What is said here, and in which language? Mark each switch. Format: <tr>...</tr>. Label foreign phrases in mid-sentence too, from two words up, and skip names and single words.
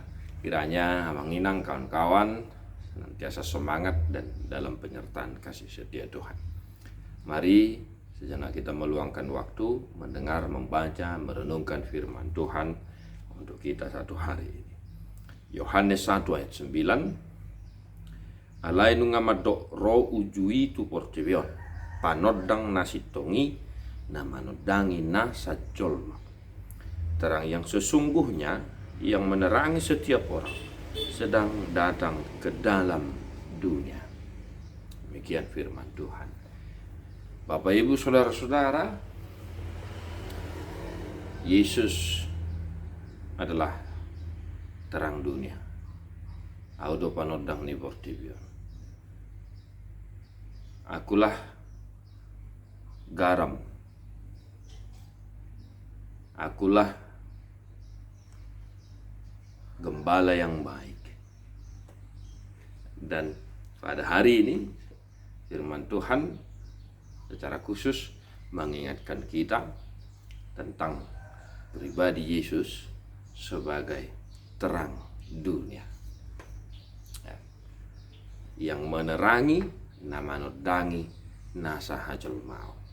<id>Kiranya amanginang kawan-kawan senantiasa semangat dan dalam penyertaan kasih setia Tuhan. Mari sejenak kita meluangkan waktu mendengar, membaca, merenungkan firman Tuhan untuk kita satu hari ini. Yohanes 1 ayat 9.</id> <bbc>Alai nungamadok ro ujui tu porcebion panodang nasitongi namanodangi nasajolma.</bbc> <id>Terang yang sesungguhnya yang menerangi setiap orang sedang datang ke dalam dunia. Demikian firman Tuhan. Bapak Ibu Saudara-saudara, Yesus adalah terang dunia.</id> <bbc>Audo panodang ni bortibion.</bbc> <id>Akulah garam. Akulah gembala yang baik. Dan pada hari ini firman Tuhan secara khusus mengingatkan kita tentang pribadi Yesus sebagai terang dunia yang menerangi</id> <bbc>namanodangi nasahajul mau.</bbc>